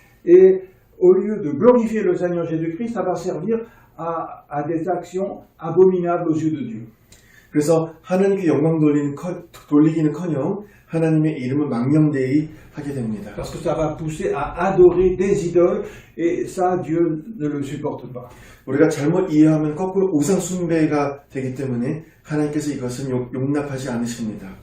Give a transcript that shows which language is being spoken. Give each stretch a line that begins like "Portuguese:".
French: Et au lieu de glorifier le Seigneur Jésus-Christ, ça va servir à des actions abominables aux yeux de Dieu.
Korean: 그래서 하나님께 영광 돌리기는커녕 하나님의 이름을 망령되이 하게 됩니다.
French: Parce que ça va pousser à adorer des idoles, et ça, Dieu ne le supporte pas.
Korean: 우리가 잘못 이해하면 거꾸로 우상 숭배가 되기 때문에 하나님께서 이것은 용납하지 않으십니다.